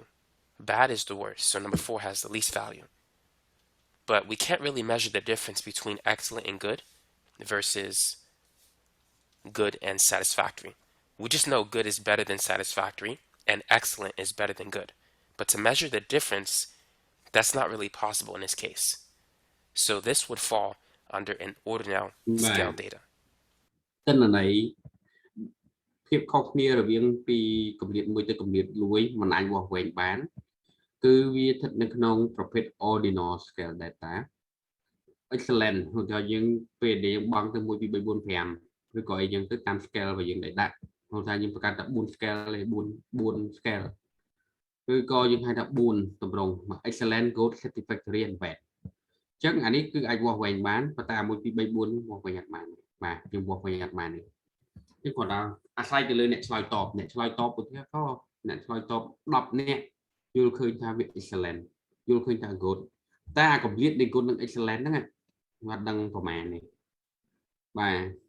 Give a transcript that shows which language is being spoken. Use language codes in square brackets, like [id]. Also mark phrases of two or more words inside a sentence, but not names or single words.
[en] Bad is the worst, so number 4 has the least value. But we can't really measure the difference between excellent and good versus good and satisfactory. We just know good is better than satisfactory and excellent is better than good. But to measure the difference, that's not really possible in this case. So this would fall under an ordinal scale data. [km] ទិន្នន័យភាពខុសគ្នារវាងពីកម្រិតមួយទៅកម្រិតមួយមិនអាចវាស់វែងបាន គឺវាស្ថិតនៅក្នុងប្រភេទ [en] ordinal scale data excellent [km] ហៅថាយើងពេលដែល យើងបង់ទៅ1 2 3 4 5 ឬក៏អីយ៉ាងទៅតាម scale របស់យើងដែលដាក់ហៅថាយើងបង្កើតតែ4 scale ទេ4 scale គឺក៏យើងហៅថា4តម្រង [en] excellent good satisfactory and bad [km] អញ្ចឹងអានេះគឺអាចវាស់វែងបានប៉ុន្តែ1 2 3 4វាស់វែងអត់បានបាទយើងវាស់វែងអត់បានទេគឺគាត់ថាអាស្រ័យទៅលើអ្នកឆ្លើយតបឧទាហរណ៍ក៏អ្នកឆ្លើយតប10នាក់យល់ឃើញថាវា excellent យល់ឃើញថា good តែអាកម្រិតនៃ good និង excellent ហ្នឹងគាត់ដឹងប្រមាណនេះបាទ